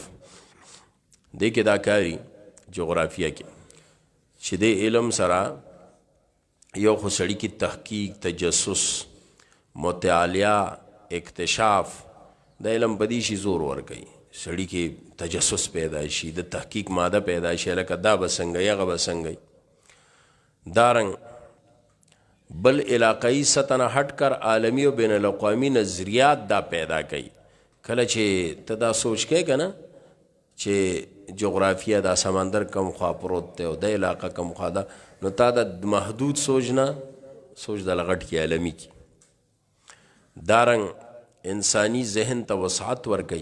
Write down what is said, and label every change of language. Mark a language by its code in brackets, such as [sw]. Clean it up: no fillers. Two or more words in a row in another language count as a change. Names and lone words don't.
[ps] دې کې دا کاري جغرافیه کې چې د علم سره یو خو سړي کې تحقیق، تجسس، مطالعه، اکتشاف، د علم بدی شي زور ورکوي. سړي کې تجسس پیدا شي، د تحقیق ماده پیدا شي، لکه دا به څنګه هغه به څنګه. دارنګ بل علاقائی سطح نه [ur] ہٹ کر عالمی و بین الاقوامی نظریات [ps] دا پیدا کوي. کله چې ته دا سوچ کې کنه چې جغرافیه دا سمندر کم خوا پروت دی او د علاقه کم خوا ده، نو تا د محدود سوچ نه سوچ د لغټ کې عالمي کی. دارنګ انسانی ذهن ته وسعت ورکوي.